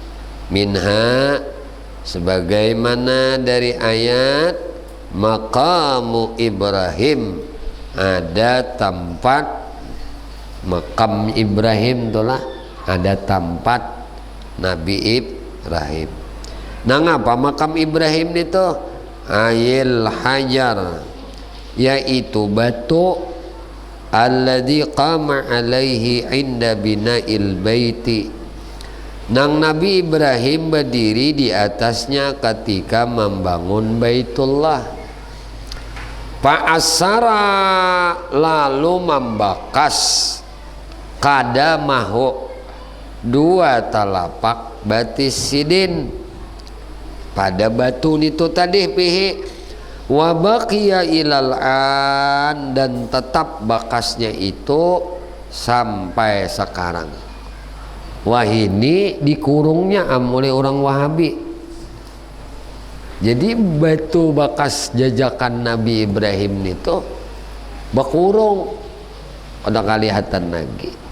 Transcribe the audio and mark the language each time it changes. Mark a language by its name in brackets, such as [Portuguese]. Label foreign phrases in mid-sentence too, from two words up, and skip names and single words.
[Banjar] Minha, sebagaimana dari ayat maqamu Ibrahim, ada tempat makam Ibrahim itulah, ada tempat Nabi Ibrahim. Nah, apa makam Ibrahim itu? [Arabic] أي الحجر, [Banjar] yaitu batu [Arabic] الذي قام عليه عند بناء البيت, [Banjar] nang Nabi Ibrahim berdiri di atasnya ketika membangun Baitullah. Fa'asara, lalu membakas, kadamahu, dua talapak batis sidin, pada batu itu tadi pihi. [Arabic] وبقي إلى الآن, [Banjar] dan tetap bakasnya itu sampai sekarang. Wah, ini dikurungnya oleh orang Wahabi. Jadi batu bekas jajakan Nabi Ibrahim itu berkurung, udah kelihatan lagi.